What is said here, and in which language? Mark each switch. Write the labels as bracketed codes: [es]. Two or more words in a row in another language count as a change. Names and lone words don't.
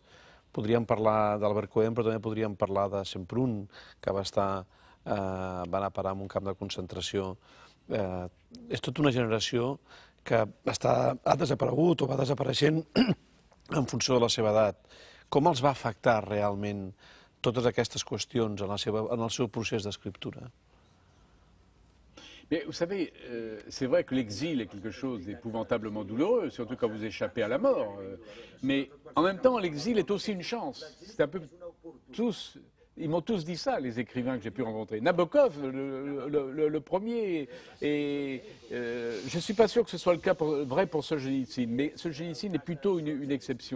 [ca] Podríem parlar d'Albert Cohen, però també podríem parlar de Semprún, que va anar a parar en un camp de concentració. És tota una generació que ha desaparegut o va desapareixent en funció de la seva edat. Com els va afectar realment totes aquestes qüestions en el seu procés d'escriptura? [fr] Mais vous savez, c'est vrai que l'exil est quelque chose d'épouvantablement douloureux, surtout quand vous échappez à la mort. Mais en même temps, l'exil est aussi une chance. C'est un peu ils m'ont tous dit ça, les écrivains que j'ai pu rencontrer. Nabokov, le premier, et je ne suis pas sûr que ce soit le cas vrai pour Solzhenitsyn, mais Solzhenitsyn est plutôt une exception.